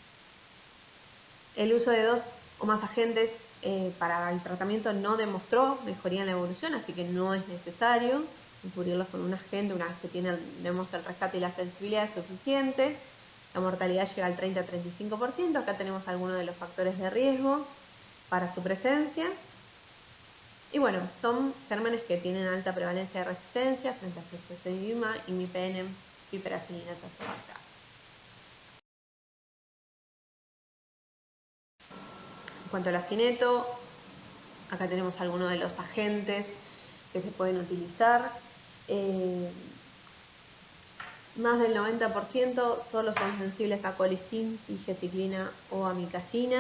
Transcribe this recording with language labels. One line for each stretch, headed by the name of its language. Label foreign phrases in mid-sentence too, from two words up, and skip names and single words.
Spanish: El uso de 2 o más agentes para el tratamiento no demostró mejoría en la evolución, así que no es necesario cubrirlos con un agente. Una vez que tenemos el rescate y la sensibilidad es suficiente. La mortalidad llega al 30-35%. Acá tenemos algunos de los factores de riesgo para su presencia. Y bueno, son gérmenes que tienen alta prevalencia de resistencia frente a ceftazidimab, imipenem, piperacilina, tazobactam. En cuanto al acineto, acá tenemos algunos de los agentes que se pueden utilizar. Más del 90% solo son sensibles a colistin, tigeciclina o amicacina.